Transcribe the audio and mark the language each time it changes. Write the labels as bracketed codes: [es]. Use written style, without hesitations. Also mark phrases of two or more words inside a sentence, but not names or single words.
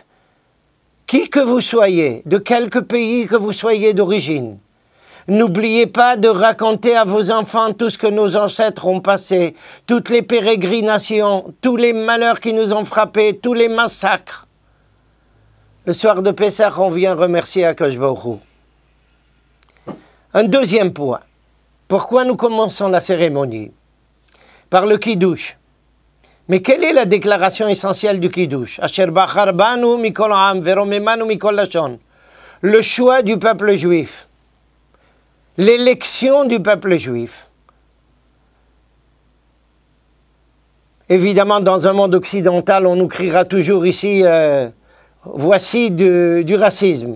[fr] Qui que vous soyez, de quelque pays que vous soyez d'origine, n'oubliez pas de raconter à vos enfants tout ce que nos ancêtres ont passé, toutes les pérégrinations, tous les malheurs qui nous ont frappés, tous les massacres. Le soir de Pessah, on vient remercier [he] הקדוש ברוך הוא. [fr] Un deuxième point. Pourquoi nous commençons la cérémonie? Par le Kiddush. Mais quelle est la déclaration essentielle du Kiddush? [he] אשר בחר בנו מכל העם ורוממנו מכל לשון. [fr] Le choix du peuple juif. L'élection du peuple juif. Évidemment, dans un monde occidental, on nous criera toujours ici voici du racisme.